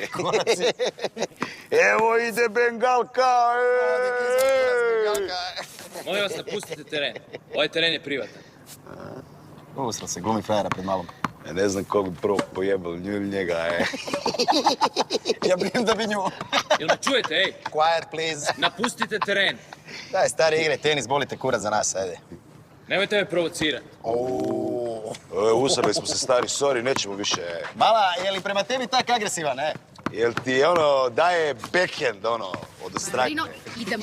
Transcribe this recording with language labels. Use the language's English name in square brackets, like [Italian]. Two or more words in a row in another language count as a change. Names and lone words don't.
[Croatian] Korac je. Evo ide Bengalka, Molim vas, napustite teren. Ovaj teren je privatan. Usra se, glumi frajera pred malom. Ja ne znam kog bi prvo pojebal, nju ili njega, Ja brinem da bi nju. Jel me čujete, ej? [English] Quiet, please. [Croatian] Napustite teren. Daj, stari igre, tenis, bolite kurac za nas, ajde. Nemojte me provocirati. Usrali smo se, stari, sorry, nećemo više. Mala, je li prema tebi tak agresivan, Jel ti daje backhand, od ostrakne? Marino, idemo.